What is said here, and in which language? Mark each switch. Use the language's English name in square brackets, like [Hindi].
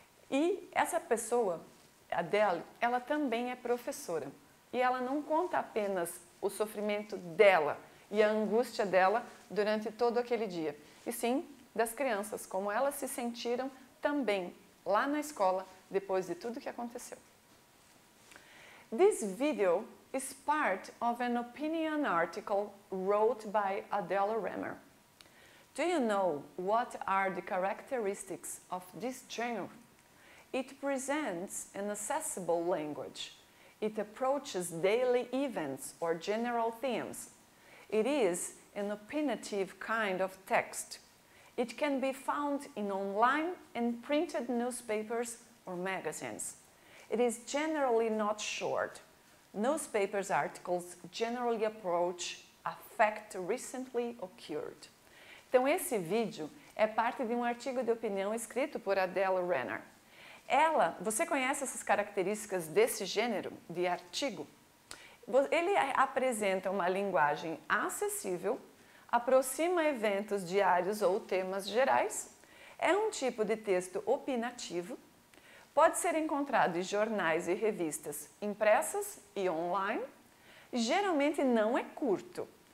[Portuguese] E essa pessoa, Adele, ela também é professora. E ela não conta apenas o sofrimento dela e a angústia dela durante todo aquele dia, e sim das crianças, como elas se sentiram também lá na escola depois de tudo que aconteceu. [English] This video is part of an opinion article wrote by Adele Remmer. Do you know what are the characteristics of this genre? It presents an accessible language. It approaches daily events or general themes. It is an opinionative kind of text. It can be found in online and printed newspapers or magazines. It is generally not short. Newspapers articles generally approach a fact recently occurred. [Portuguese] Então, esse vídeo é parte de um artigo de opinião escrito por Adele Remmer. Você conhece essas características desse gênero de artigo? Ele apresenta uma linguagem acessível, aproxima eventos diários ou temas gerais, é um tipo de texto opinativo, pode ser encontrado em jornais e revistas impressas e online, geralmente não é curto.